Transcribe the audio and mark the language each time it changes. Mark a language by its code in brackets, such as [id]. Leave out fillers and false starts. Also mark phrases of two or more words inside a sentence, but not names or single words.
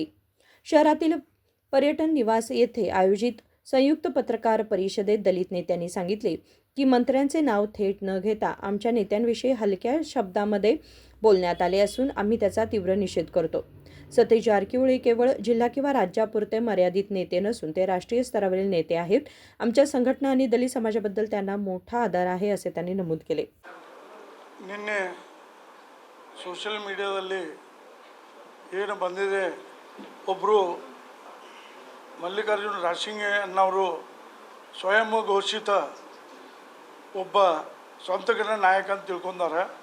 [mr] शहरातील पर्यटन निवास येथे आयोजित संयुक्त पत्रकार परिषदेत दलित नेत्यांनी सांगितले की मंत्र्यांचे नाव थेट न घेता आमच्या नेत्यांविषयी हलक्या शब्दांमध्ये बोलण्यात आले असून आम्ही त्याचा तीव्र निषेध करतो। सतीश जारकिहोळी केवळ जिल्हा किंवा राज्यापुरते मर्यादित नेते नसून ते राष्ट्रीय स्तरावरील नेते आहेत। आमच्या संघटना आणि दलित समाजाबद्दल त्यांना मोठा आदर आहे असे त्यांनी नमूद केले। [kn] ನಿನ್ನೆ [en] social mediaದಲ್ಲಿ [kn] ಏನು ಬಂದಿದೆ, ಒಬ್ಬರು ಮಲ್ಲಿಕಾರ್ಜುನ್ ರಾಸಿಂಗೆ ಅನ್ನೋರು ಸ್ವಯಂ ಘೋಷಿತ ಒಬ್ಬ ಸ್ವಂತಕರ ನಾಯಕ ಅಂತ ತಿಳ್ಕೊಂಡಾರೆ।